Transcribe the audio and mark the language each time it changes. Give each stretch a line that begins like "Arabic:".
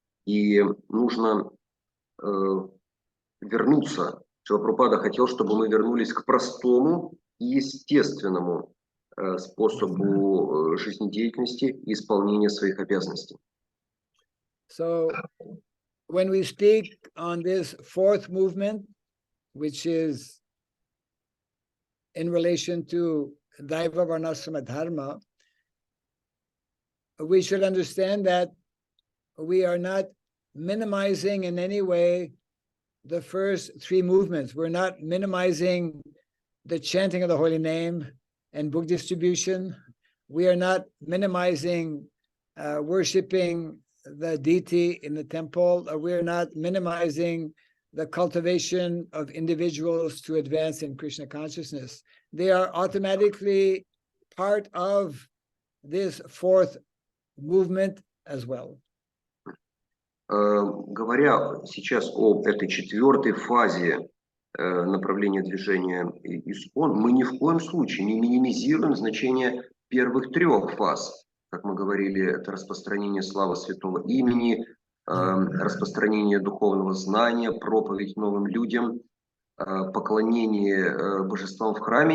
Russian: И нужно вернуться. Шрила Прабхупада хотел, чтобы мы вернулись к простому и естественному способу жизнедеятельности и исполнения своих обязанностей.
English: So, when we speak on this 4th movement, which is in relation to Daiva Varnasrama Dharma, we should understand that we are not minimizing in any way the first 3 movements. We're not minimizing the chanting of the holy name and book distribution. we are not minimizing worshipping the deity in the temple, or we are not minimizing the cultivation of individuals to advance in Krishna consciousness. They are automatically part of this fourth movement as well.
Russian: Говоря сейчас об этой четвертой фазе направления движения ИСККОН, мы ни в коем случае не минимизируем значение первых трех фаз. Как мы говорили, это распространение славы святого имени, распространение духовного знания, проповедь новым людям, поклонение божествам в храме.